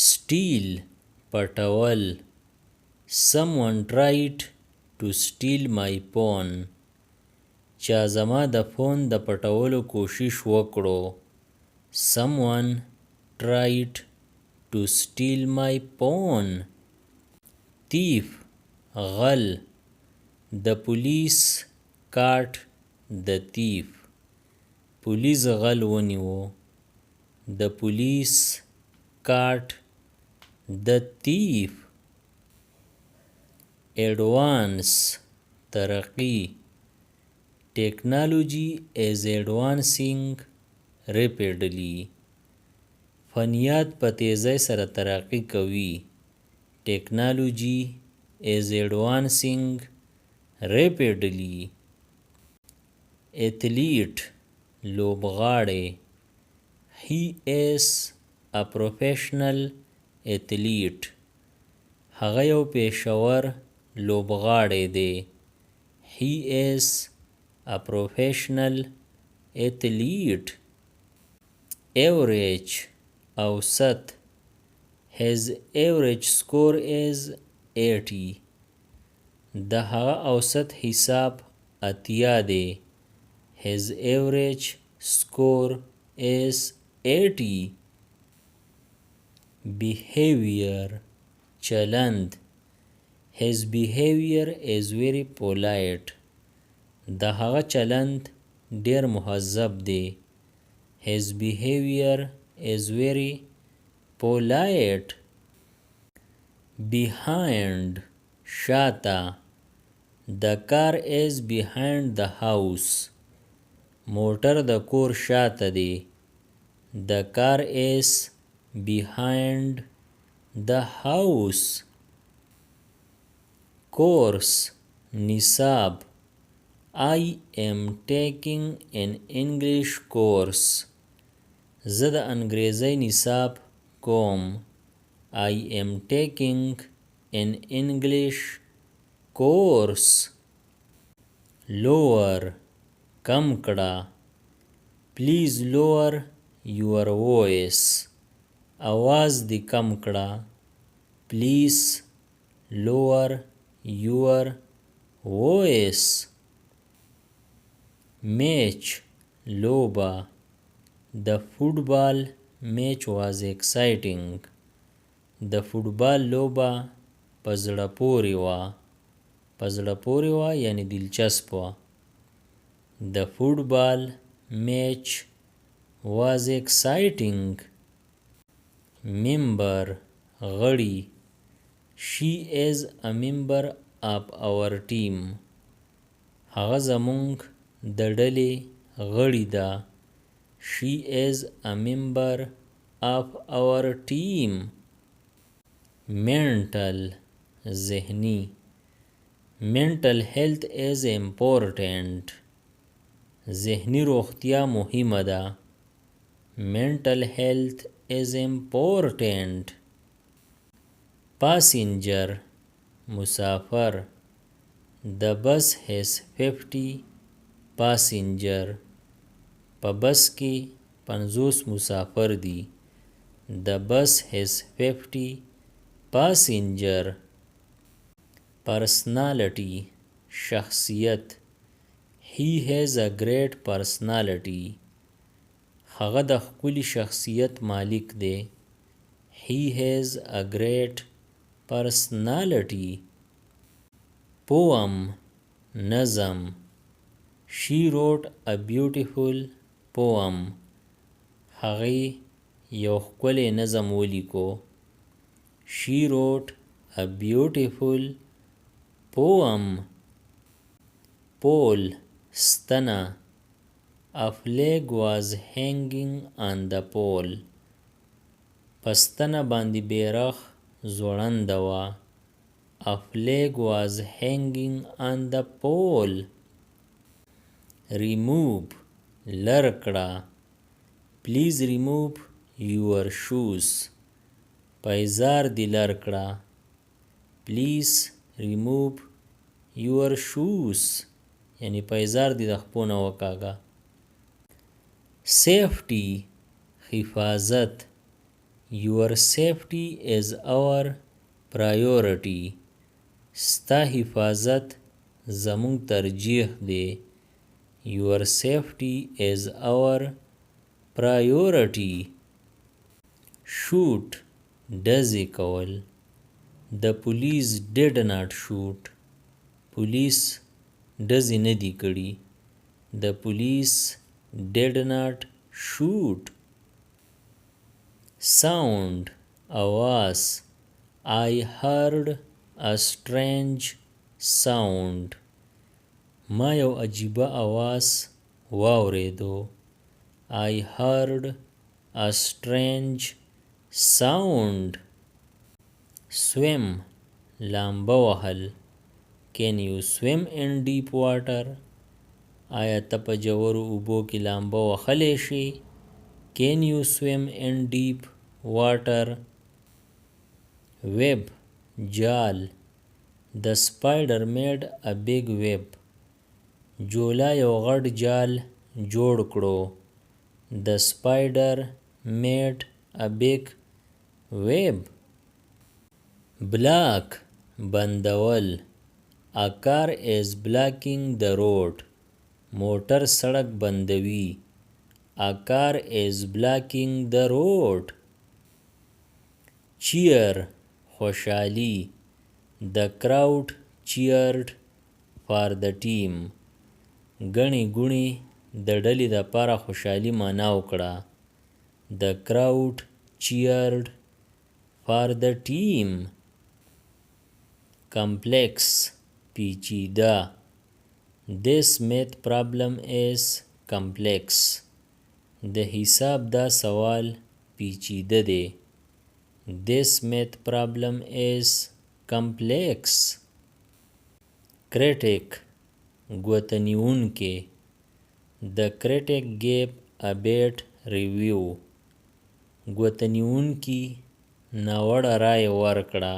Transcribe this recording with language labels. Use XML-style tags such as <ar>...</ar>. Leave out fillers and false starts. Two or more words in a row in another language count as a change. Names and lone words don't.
<ps>steal پټول.</ps> <en>Someone tried to steal my phone.</en> <ps>چا زما د فون د پټولو کوشش وکړو.</ps> <en>Someone tried to steal my phone.</en> <ps>Thief غل.</ps> <en>The police caught the thief.</en> <ps>پولیس غل ونیو.</ps> <en>The police caught the thief.</en> <ps>Advance ترقی.</ps> <en>Technology is advancing rapidly.</en> <ps>فنیات په تیزۍ سره ترقی کوي.</ps> <en>Technology is advancing rapidly.</en> <ps>Athlete لوبغاړی.</ps> <en>He is a professional athlete.</en> <ps>هغه یو پیشور لوبغاړی دی.</ps> <en>He is a professional athlete.</en> <ps>Average اوسط.</ps> <en>His average score is 80.</en> <ps>د هغه اوسط حساب اتیا دی.</ps> <en>His average score is 80.</en> <ps>Behavior چلند.</ps> <en>His behavior is very polite.</en> <ps>د هغه چلند ډیر مهذب دی.</ps> <en>His behavior is very polite.</en> <ps>Behind شاته.</ps> <en>The car is behind the house.</en> <ps>موټر د کور شاته دی.</ps> <en>The car is behind the house.</en> <ps>Course نصاب.</ps> <en>I am taking an English course.</en> <ps>زه د انګریزۍ نصاب کوم.</ps> <en>I am taking an English course.</en> <ps>Lower کم کړه.</ps> <en>Please lower your voice.</en> <ps>आवाज دې کم کړه.</ps> <en>Please lower your voice.</en> <ps>Match لوبه.</ps> <en>The football match was exciting.</en> <ps>د فوټبال لوبه په زړه پورې وه. په زړه پورې وه یعنی دلچسپ وه.</ps> <en>The football match was exciting.</en> <ps>Member غړي.</ps> <en>She is a member of our team.</en> <ps>هغه زمونږ د ډلې غړي ده.</ps> <en>She is a member of our team.</en> <ps>Mental ذهني.</ps> <en>Mental health is important.</en> <ps>ذهني روغتیا مهمه ده.</ps> <en>Mental health is important.</en> <ps>Passenger مسافر.</ps> <en>The bus has 50 passenger.</en> <ps>په بس کې 50 مسافر دي.</ps> <en>The bus has 50 passenger.</en> <ps>Personality شخصیت.</ps> <en>He has a great personality.</en> <ps>هغه د ښکلي شخصیت مالک دی.</ps> <en>He has a great personality.</en> <ps>Poem نظم.</ps> <en>She wrote a beautiful poem.</en> <ps>هغې یو ښکلی نظم ولیکو.</ps> <en>She wrote a beautiful poem.</en> <ps>Pole ستنه.</ps> <en>A flag was hanging on the pole.</en> <ps>په ستنه باندې بیرغ ځوړنده وه.</ps> <en>A flag was hanging on the pole.</en> <ps>Remove لر کړه.</ps> <en>Please remove your shoes.</en> <ps>پایزار دې لر کړه.</ps> <en>Please remove your shoes.</en> <ps>یعنی پایزار دې د خپو نه وکاږه. Safety حفاظت.</ps> <en>Your safety is our priority.</en> <ps>ستا حفاظت زمونږ ترجیح دی.</ps> <en>Your safety is our priority.</en> <ps>Shoot ډزې کول.</ps> <en>The police did not shoot.</en> <ps>Police ډزې نه دي کړي.</ps> <en>The police did not shoot.</en> <ps>Sound आواز.</ps> <en>I heard a strange sound.</en> <ps>ما یو عجیبه آواز واوریدو.</ps> <en>I heard a strange sound.</en> <ps>Swim لامبه وهل.</ps> <en>Can you swim in deep water?</en> <ps>آیا ته په ژورو اوبو کې لامبه وهلی شې؟</ps> <en>Can you swim in deep water?</en> <ps>Web جال.</ps> <en>The spider made a big web.</en> <ps>جولا یو غټ جال جوړ کړو.</ps> <en>The spider made a big web.</en> <ps>Block بندول.</ps> <en>A car is blocking the road.</en> <ps>موټر سړک بندوي.</ps> <en>A car is blocking the road.</en> <ps>Cheer خوشحالي.</ps> <en>The crowd cheered for the team.</en> <ps>ګڼې ګوڼې د ډلې دپاره خوشحالي معنا وکړه.</ps> <en>The crowd cheered for the team.</en> <ps>Complex پیچیده.</ps> <en>This math problem is complex.</en> <ps>د حساب دا سوال پیچیده دی.</ps> <en>This math problem is complex.</en> <ps>Critic ګوتنیونکی.</ps> <en>The critic gave a bad review.</en> <ps>ګوتنیونکی ناوړه رایه ورکړه.</ps>